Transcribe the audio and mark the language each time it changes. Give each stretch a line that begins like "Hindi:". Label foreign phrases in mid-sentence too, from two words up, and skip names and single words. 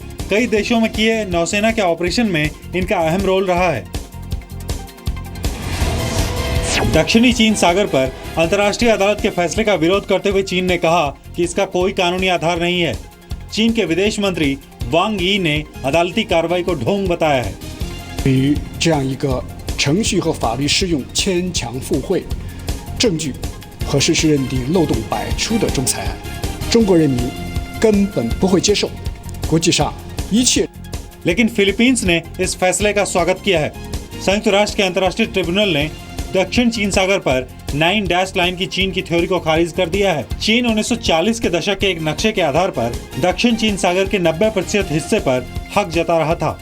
Hindi: कई देशों में किए नौसेना के ऑपरेशन में इनका अहम रोल रहा है। दक्षिणी चीन सागर पर अंतर्राष्ट्रीय अदालत के फैसले का विरोध करते हुए चीन ने कहा कि इसका कोई कानूनी आधार नहीं है। चीन के विदेश मंत्री वांग यी ने अदालती कार्रवाई को ढोंग बताया है।
Chinese: 这样一个程序和法律适用牵强附会、证据和事实认定漏洞百出的仲裁案，中国人民根本不会接受。国际上一切。
Hindi: लेकिन फिलीपींस ने इस फैसले का स्वागत किया है। संयुक्त राष्ट्र के अंतर्राष्ट्रीय ट्रिब्यूनल ने दक्षिण चीन सागर पर 9
English: dash line
Hindi: की चीन की थ्योरी को खारिज कर दिया है। चीन 1940 के दशक के एक नक्शे के आधार पर दक्षिण चीन सागर के 90% हिस्से पर हक जता रहा था।